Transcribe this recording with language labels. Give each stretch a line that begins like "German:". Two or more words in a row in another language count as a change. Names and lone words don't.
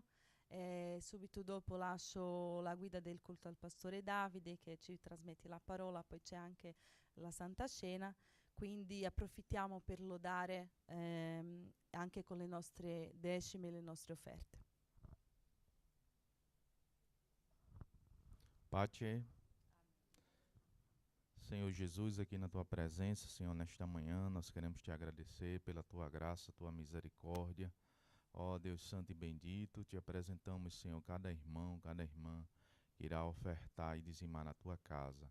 Italian: Subito dopo lascio la guida del culto al pastore Davide che ci trasmette la parola, poi c'è anche la Santa Cena, quindi approfittiamo per lodare anche con le nostre decime e le nostre offerte. Pace,
Portuguese: Senhor Jesus, aqui na Tua presença, Senhor, nesta manhã, nós queremos Te agradecer pela Tua graça, Tua misericórdia. Ó Deus santo e bendito, Te apresentamos, Senhor, cada irmão, cada irmã que irá ofertar e dizimar na Tua casa.